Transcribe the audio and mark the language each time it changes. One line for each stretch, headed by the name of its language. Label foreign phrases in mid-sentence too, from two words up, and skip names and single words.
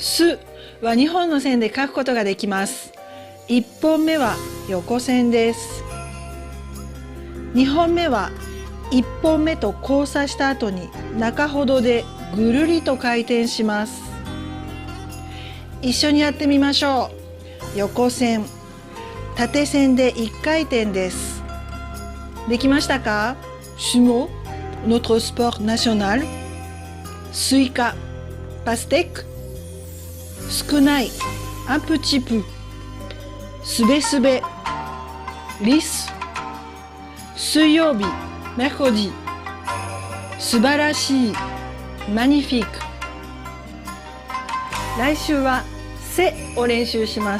Japanese: すは2本の線で書くことができます。1本目は横線です。2本目は1本目と交差した後に中ほどでぐるりと回転します。一緒にやってみましょう。横線、縦線で1回転です。できましたか？
French: Sumo, notre sport national.
Japanese: スイカ、パステック。少ない、
French: un petit peu。
Japanese: すべすべ、リス。水曜日、mercredi。素晴らしい、magnifique。来週はせを練習します。